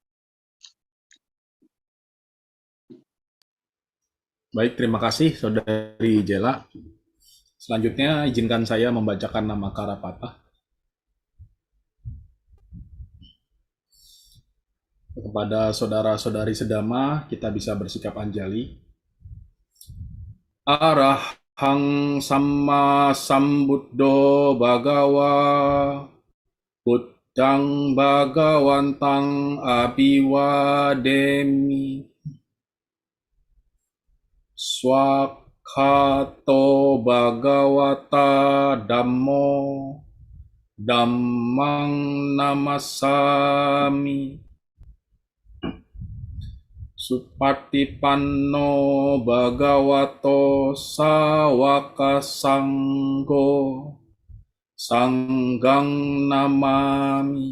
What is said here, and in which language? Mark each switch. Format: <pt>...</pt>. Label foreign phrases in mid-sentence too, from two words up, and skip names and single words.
<id>Baik, terima kasih Saudari Jela. Selanjutnya, izinkan saya membacakan nama Karapata. Kepada saudara-saudari sedama, kita bisa bersikap anjali.</id> <pi>Arahang Samma Sambuddho Bhagawa Buddhang Bhagawantang Abhiwademi Swakhato Bhagawata Dhammo Dhammang Namasami Supatipanno Bhagavato Sawaka Sanggo Sanggang Namami.</pi>